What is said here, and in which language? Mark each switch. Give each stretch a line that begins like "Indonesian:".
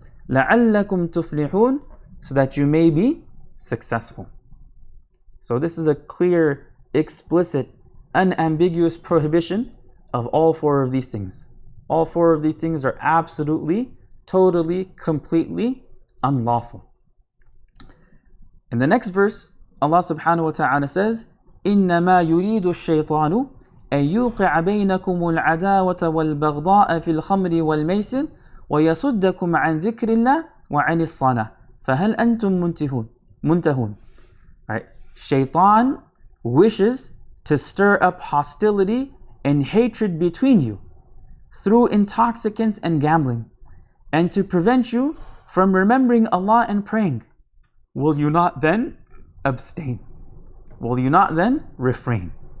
English: لَعَلَّكُمْ تُفْلِحُونَ, so that you may be successful. So this is a clear, explicit, unambiguous prohibition of all four of these things. All four of these things are absolutely, totally, completely unlawful.
Arabic: In the next verse, Allah subhanahu wa ta'ala says, إِنَّمَا يُرِيدُ الشَّيْطَانُ أن يوقع بينكم العداوة والبغضاء في الخمر والميسر ويصدكم عن ذكر الله وعن الصلاة فهل أنتم منتهون.
English: Right? Shaitan wishes to stir up hostility and hatred between you through intoxicants and gambling, and to prevent you from remembering Allah and praying. Will you not then abstain? Will you not then refrain?